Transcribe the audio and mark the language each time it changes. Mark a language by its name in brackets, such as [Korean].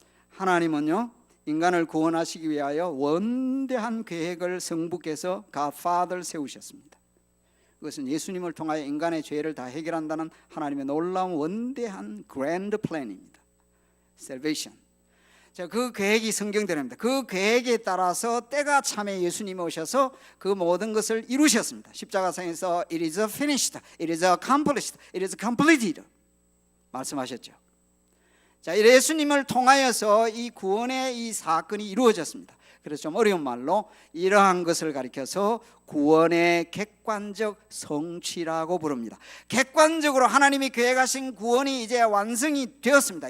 [Korean] 하나님은요, 인간을 구원하시기 위하여 원대한 계획을 성부께서 God Father 세우셨습니다. 그것은 예수님을 통하여 인간의 죄를 다 해결한다는 하나님의 놀라운 원대한 [English] grand plan [Korean] 입니다. [English] Salvation. [Korean] 자, 그 계획이 성경대로입니다. 그 계획에 따라서 때가 참에 예수님이 오셔서 그 모든 것을 이루셨습니다. 십자가상에서 [English] It is finished, It is accomplished, It is completed [Korean] 말씀하셨죠. 자, 예수님을 통하여서 이 구원의 이 사건이 이루어졌습니다. 그래서 좀 어려운 말로 이러한 것을 가리켜서 구원의 객관적 성취라고 부릅니다. 객관적으로 하나님이 계획하신 구원이 이제 완성이 되었습니다.